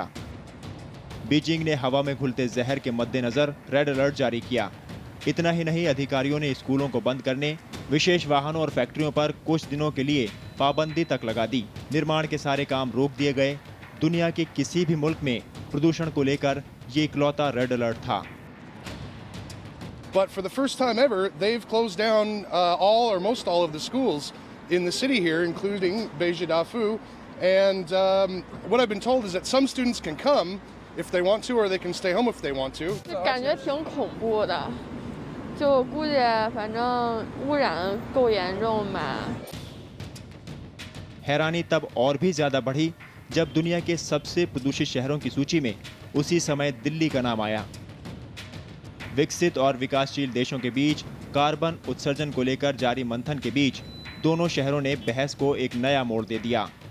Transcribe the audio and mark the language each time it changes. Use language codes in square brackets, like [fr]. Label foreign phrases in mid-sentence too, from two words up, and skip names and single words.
[hi] बीजिंग ने हवा में घुलते जहर के मद्देनजर रेड अलर्ट जारी किया। इतना ही नहीं, अधिकारियों ने स्कूलों को बंद करने, विशेष वाहनों और फैक्ट्रियों पर कुछ दिनों के लिए पाबंदी तक लगा दी। निर्माण के सारे काम रोक दिए गए। दुनिया के किसी भी मुल्क में प्रदूषण को लेकर ये इकलौता रेड अलर्ट था। [en] But for the first time ever, they've closed down all or most all of the schools in the city here, including Beiji Dafu. And what I've been told is that some students can come if they want to, or they can stay home if they want to. [zh] 感觉挺恐怖的，就估计反正污染够严重吧。 [hi] हैरानी तब और भी ज्यादा बढ़ी जब दुनिया के सबसे प्रदूषित शहरों की सूची में उसी समय दिल्ली का नाम आया। विकसित और विकासशील देशों के बीच कार्बन उत्सर्जन को लेकर जारी मंथन के बीच दोनों शहरों ने बहस को एक नया मोड़ दे दिया।